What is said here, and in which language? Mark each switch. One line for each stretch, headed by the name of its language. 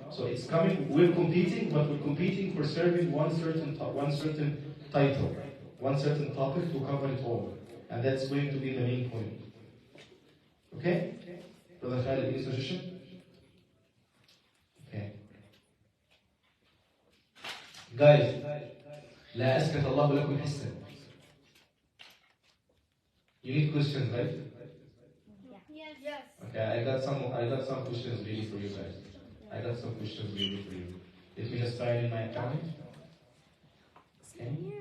English: So it's coming, we're competing, but we're competing for serving one certain title, one certain topic to cover it all. And that's going to be the main point. Okay? Brother Khalid, any suggestion? Okay.
Arabic: Guys, لا أسكت الله لكم حسا.
English: You need questions, right? Yes. Okay, I got some questions ready for you guys. I got some questions ready for you. Let me just try it in my account. Okay.